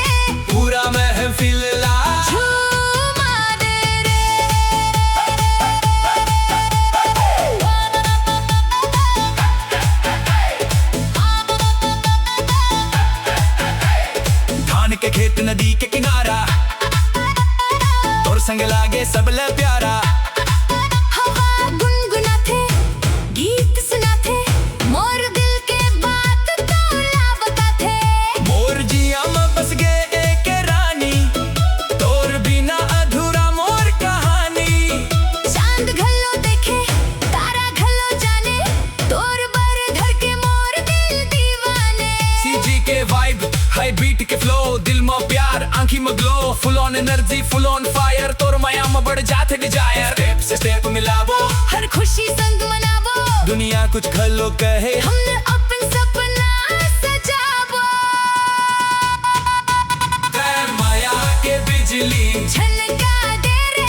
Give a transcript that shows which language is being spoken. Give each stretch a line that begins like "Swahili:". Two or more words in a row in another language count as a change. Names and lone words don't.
Chhattisgarhi: पूरा महफिल ला झूमा दे रे। धान के खेत नदी के किनारा, तोर संग लागे सबले प्यारा। हवा गुनगुनाते गीत सुनाते, मोर दिल के बात तोला बताते। मोर जिया में बस गे एक रानी, तोर बिना अधूरा मोर कहानी। चांद घलो देखे तारा घलो जाने, तोर बर धर के मोर दिल दीवाने। सीजी के वाइब
English: high beat
Chhattisgarhi: के फ्लो, दिल में प्यार आंखी में ग्लो।
English: full on energy full on fire,
Chhattisgarhi: तोर माया में बढ़ जाते डिजायर। स्टेप से स्टेप मिलाबो, हर खुशी संग मनाबो। दुनिया कुछ खलो कहे, हमने अपन सपना सजाबो। माया के बिजली झलका दे रे,